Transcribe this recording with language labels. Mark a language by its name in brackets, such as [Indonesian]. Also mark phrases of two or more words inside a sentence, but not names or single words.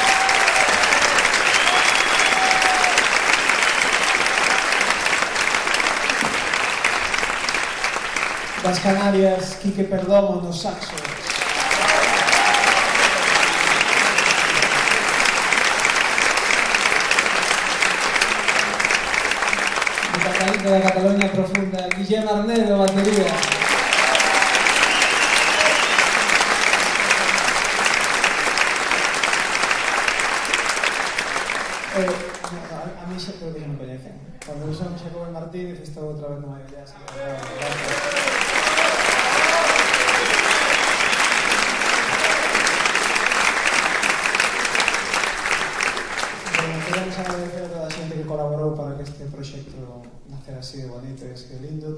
[Galician] Das Canarias, Quique Perdomo no saxo. [Spanish] De la Cataluña profunda, Guillem Arnedo, batería. [Galician] A mí xa creo que xa me coñecen. Cando eu son Xacobo Martínez, estou outra vez no Maio Jazz. Queremos agradecer a toda a xente que colaborou para que este proxecto nacer así de bonito e que lindo.